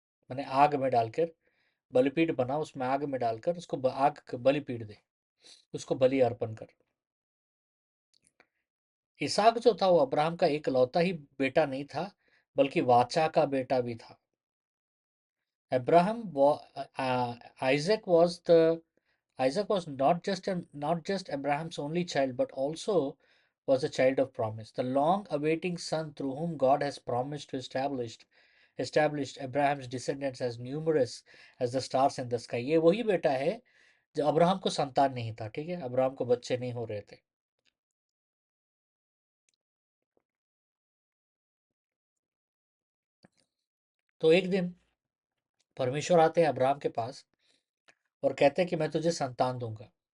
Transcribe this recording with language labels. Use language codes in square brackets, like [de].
[hi] मैंने आग में डालकर बलिपीठ बना, उसमें आग में डालकर उसको आग बलिपीठ दे, उसको बलि अर्पण कर। इसहाक जो था वो अब्राहम का एकलौता ही बेटा नहीं था, बल्कि वाचा का बेटा भी था। [en] Abraham, Isaac was not just Abraham's only child, but also was a child of promise. The long-awaiting son through whom God has promised to established Abraham's descendants as numerous as the stars in the sky. [hi] ये वही बेटा है जो Abraham को संतान नहीं था, ठीक है, अब्राहम को बच्चे नहीं हो रहे थे। तो एक दिन परमेश्वर आते हैं अब्राहम के पास और कहते हैं कि मैं तुझे संतान दूंगा।